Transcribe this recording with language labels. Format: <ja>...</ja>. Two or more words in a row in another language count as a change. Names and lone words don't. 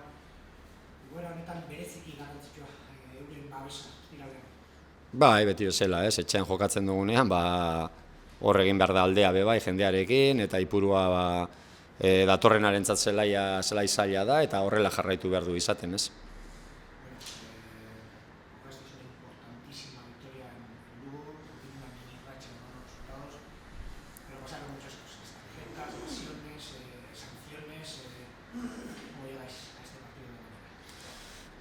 <eu>Egoera honetan bereziki garrantzitsua euren babesa espiralean. Bai, beti bezala, ez? Etxean jokatzen dugunean, hor egin behar da aldea be bai jendearekin, eta Ipurua datorrenarentzat zelai zaila da, eta horrela jarraitu behar du izaten, ez?</eu> <es>Esta es una importantísima victoria en Lugo, una mini racha de buenos resultados, pero pasaron muchas cosas, tarjetas, lesiones, sanciones. ¿Cómo llegáis a este partido de mañana?</es>